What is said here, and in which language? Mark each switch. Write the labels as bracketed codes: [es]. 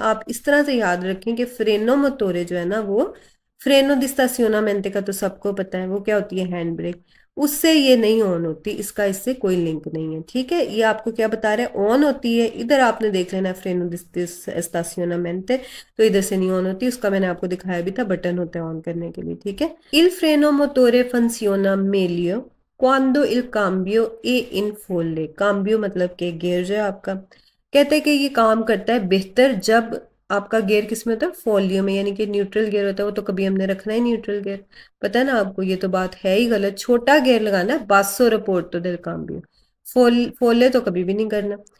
[hi] आप इस तरह से याद रखें कि फ्रेनो मोटोरे जो है ना, वो फ्रेनो दी स्टासियोनामेंटे का तो सबको पता है, वो क्या होती है? Hand brake. उससे ये नहीं ऑन होती, इसका इससे कोई लिंक नहीं है, ठीक है। ये आपको क्या बता रहे हैं? ऑन होती है। इधर आपने देख लेना फ्रेनो दी स्टासियोनामेंटे, तो इधर से नहीं ऑन होती, उसका मैंने आपको दिखाया भी था, बटन होता है ऑन करने के लिए, ठीक है। [it] Il freno motore funziona meglio quando il cambio è in folle। [hi] cambio मतलब कि गियर जो है आपका, कहते हैं कि ये काम करता है बेहतर जब आपका गियर किस में होता है? फोलियो में, यानी कि न्यूट्रल गियर होता है, वो तो कभी हमने रखना है न्यूट्रल गियर, पता है ना आपको, ये तो बात है ही गलत। छोटा गियर लगाना है, [it] बासो रिपोर्ट तो del cambio, [hi] फोले तो कभी भी नहीं करना।